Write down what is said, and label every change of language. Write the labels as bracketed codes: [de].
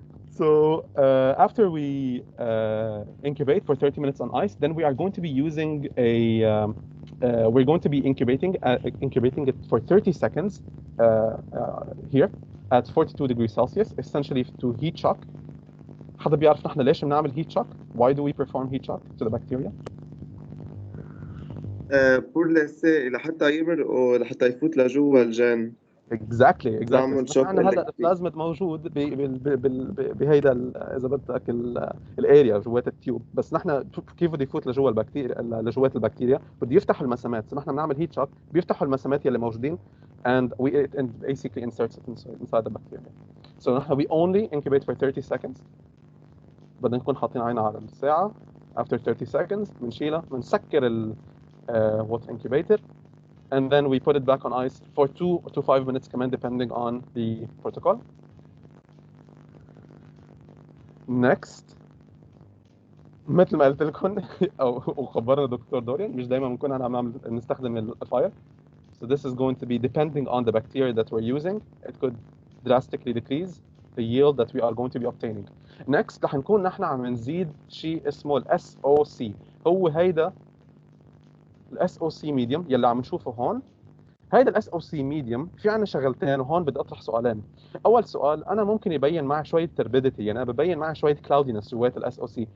[en] So after we incubate for 30 minutes on ice, then we are going to be using we're going to be incubating it for 30 seconds here at 42 degrees Celsius, essentially to heat shock. [ar] حدا بيعرف نحن ليش بنعمل [en] heat shock? Why do we perform heat shock to the bacteria? [ar] بور لسه لحتى يمرقوا لحتى يفوت لجوا الجين اكزاكتلي نعمل نحن شوك عندنا هلا الكتريك. البلازميد موجود بهيدا اذا بدك الاريا جوات التيوب، بس نحن كيف بده يفوت لجوا البكتيريا لجوات البكتيريا بده يفتح المسامات. نحن بنعمل هيت شوك بيفتحوا المسامات يلي موجودين [en] and it basically inserts it inside the bacteria. So نحن we only incubate for 30 seconds. [ar] بدنا نكون حاطين عيننا على الساعة. [en] After 30 seconds [ar] بنشيلها بنسكر ال [en] water incubator and then we put it back on ice for 2 to 5 minutes كمان depending on the protocol. [ar] Next مثل ما قلت لكم او وخبرنا دكتور دوريان مش دايما بنكون عم نستخدم الفاير. [en] So this is going to be depending on the bacteria that we're using. It could drastically decrease the yield that we are going to be obtaining. [ar] Next رح نكون نحن عم نزيد شيء اسمه ال SOC. هو هيدا ال SOC medium يلي عم نشوفه هون. هيدا ال SOC medium في عنا شغلتين وهون بدي اطرح سؤالين. اول سؤال انا ممكن يبين معي شويه turbidity، يعني انا ببين معي شويه cloudiness جوات ال SOC.